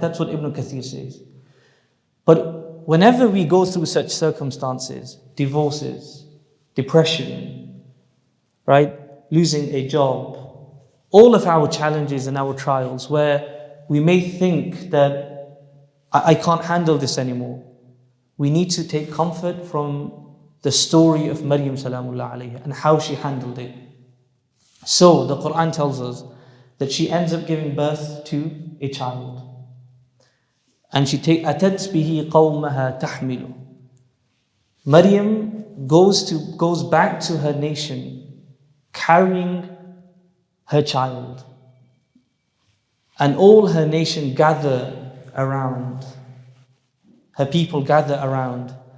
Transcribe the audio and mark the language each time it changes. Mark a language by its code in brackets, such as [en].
[en] That's what Ibn Kathir says. But whenever we go through such circumstances, divorces, depression, right, losing a job, all of our challenges and our trials where we may think that I can't handle this anymore, we need to take comfort from the story of Maryam salamullah alayha and how she handled it. So the Quran tells us that she ends up giving birth to a child. And she [ar] أَتَتْ بِهِ قَوْمَهَا تَحْمِلُ. [en] Maryam goes back to her nation carrying her child. And all her nation gather around. Her people gather around.